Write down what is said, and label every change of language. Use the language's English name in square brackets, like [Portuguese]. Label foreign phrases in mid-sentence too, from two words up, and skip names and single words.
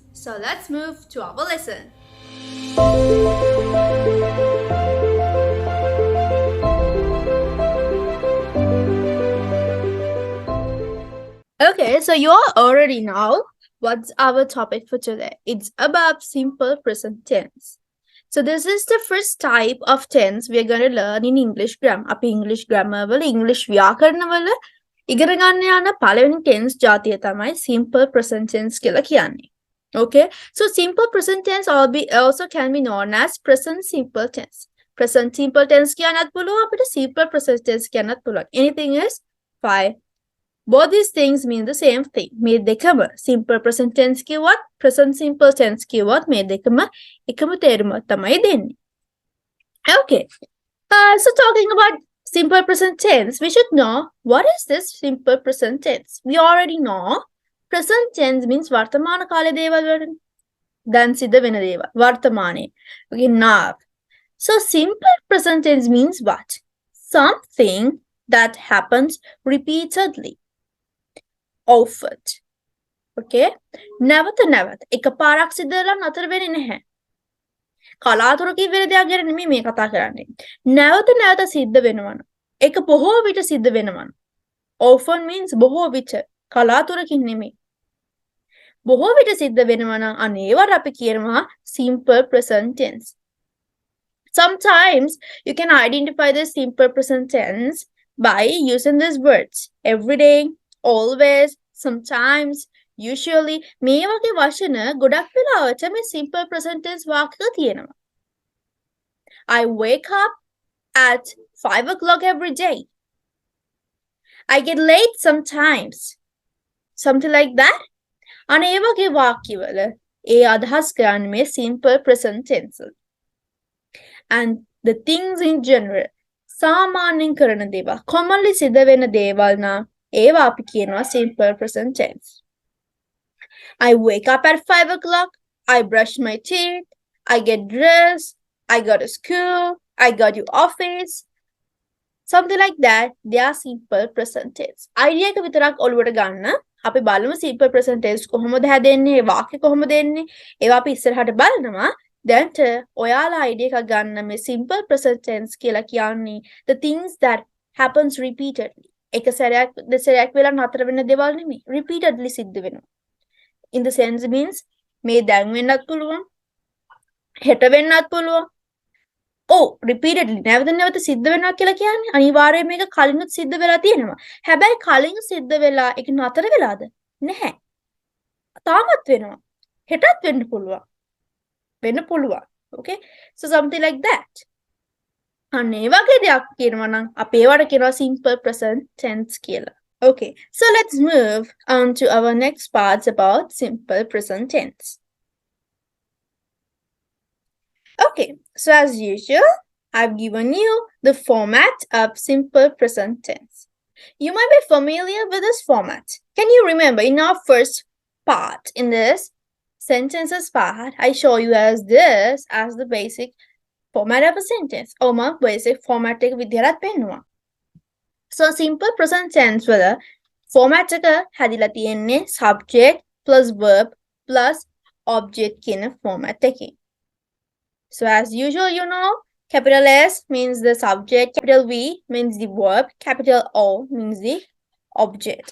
[English] So let's move to our lesson. Okay, so you all already know what's our topic for today. It's about simple present tense. So this is the first type of tense we're going to learn in English grammar. [Sinhala] අපි [English] English grammar [Sinhala] වල English ව්‍යාකරණ වල ඉගෙන ගන්න යන පළවෙනි tense ජාතිය තමයි [English] simple present tense [Sinhala] කියලා කියන්නේ. [English] Okay, so simple present tense also can be known as present simple tense. Present simple tense [Sinhala] කියන්නත් පුළුවන් අපිට [English] simple present tense [Sinhala] කියන්නත් පුළුවන්. [English] Anything is fine. Both these things mean the same thing. [Sinhala] මේ දෙකම [English] simple present tense [Sinhala] කිව්වත් [English] present simple tense [Sinhala] කිව්වත් මේ දෙකම එකම තේරුමක් තමයි දෙන්නේ. [English] Okay. So talking about simple present tense, we should know what is this simple present tense. We already know present tense means [Sinhala] වර්තමාන කාලේ දේවල් වලට. දැන් සිද්ධ වෙන දේවල්. වර්තමානයේ. [English] Okay, now. So simple present tense means what? Something that happens repeatedly. Often. Okay? [Sinhala] නැවත එකපාරක් සිද්ධ වෙලා නතර වෙන්නේ නැහැ. කලාතුරකින් වෙන දෙයක් ගැන නෙමෙයි මේ කතා කරන්නේ. නැවත සිද්ධ වෙනවා. ඒක බොහෝ විට සිද්ධ වෙනවා. [English] Often means [Sinhala] බොහෝ විට. කලාතුරකින් නෙමෙයි. බොහෝ විට සිද්ධ වෙනවා නම් අන්න ඒවට අපි කියනවා [English] simple present tense. Sometimes you can identify the simple present tense by using these words. Every day, always, sometimes, usually. [Sinhala] මේ වගේ වචන ගොඩක් වෙලාවට මේ [English] simple present tense [Sinhala] වාක්‍යක තියෙනවා. [English] I wake up at 5 o'clock every day. I get late sometimes. Something like that. [Sinhala] අනේ ඒ වගේ වාක්‍යවල ඒ අදහස් කරන්නේ මේ [English] simple present tense. And the things in general [Sinhala] සාමාන්‍යයෙන් කරන දේවල් commonly සිද්ධ වෙන දේවල් නම් ඒවා අපි කියනවා [English] simple present tense. I wake up at 5 o'clock. I brush my teeth. I get dressed. I go to school. I go to office. Something like that. They are simple present tense. [Sinhala] Idea එක විතරක් ඔළුවට ගන්න. අපි බලමු [English] simple present tense [Sinhala] කොහොමද හැදෙන්නේ, වාක්‍ය කොහොමද එන්නේ. ඒවා අපි ඉස්සරහට බලනවා. දැන්ට ඔයාලා idea එකක් ගන්න මේ [English] simple present tense [Sinhala] කියලා කියන්නේ [English] the things that happens repeatedly. [Sinhala] එක සැරයක් දෙසරයක් වෙලා නතර වෙන දේවල් නෙමෙයි. Repeatedly සිද්ධ වෙනවා. [English] In the sense means [Sinhala] මේ දැන් වෙන්නත් පුළුවන්. හෙට වෙන්නත් පුළුවන්. Repeatedly නැවත සිද්ධ වෙනවා කියලා කියන්නේ අනිවාර්යයෙන් මේක කලිනුත් සිද්ධ වෙලා තියෙනවා. හැබැයි කලින් සිද්ධ වෙලා ඒක නතර වෙලාද? නැහැ. තාමත් වෙනවා. හෙටත් වෙන්න පුළුවන්. වෙන්න පුළුවන්. [English] Okay? So something like that. [Sinhala] අන්න ඒ වගේ දෙයක් කියනවා නම් අපි ඒවට කියනවා [English] simple present tense [Sinhala] කියලා. [English] Okay, so let's move on to our next parts about simple present tense. Okay, so as usual, I've given you the format of simple present tense. You might be familiar with this format. Can you remember in our first part, in this sentences part, I show you as this as the basic format of a sentence. my basic format [Sinhala] එක විදිහට පෙන්නුවා. [English] So simple present tense [Sinhala] වල format එක හැදිලා තියෙන්නේ [English] subject plus verb plus object [Sinhala] කියන format එකකින්. [English] So as usual, you know, capital S means the subject, capital V means the verb, capital O means the object.